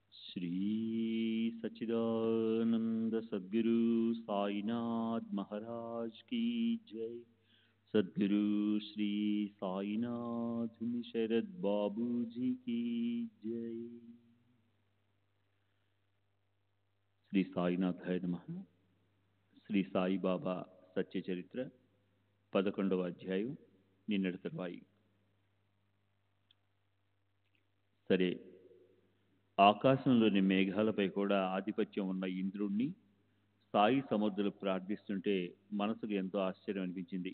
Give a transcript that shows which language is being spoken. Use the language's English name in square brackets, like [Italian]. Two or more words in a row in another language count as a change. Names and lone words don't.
[Hindi] श्री सच्चिदानंद सद्गुरु साईनाथ महाराज की जय। सद्गुरु श्री साईनाथ शरद बाबू जी की जय। [Sanskrit] श्री साईनाथाय नमः। [Telugu] శ్రీ సాయిబాబా సత్య చరిత్ర 11వ అధ్యాయం నిన్నటి తర్వాయి. సరే, ఆకాశంలోని మేఘాలపై కూడా ఆధిపత్యం ఉన్న ఇంద్రుణ్ణి సాయి సముద్రులు ప్రార్థిస్తుంటే మనసుకు ఎంతో ఆశ్చర్యం అనిపించింది.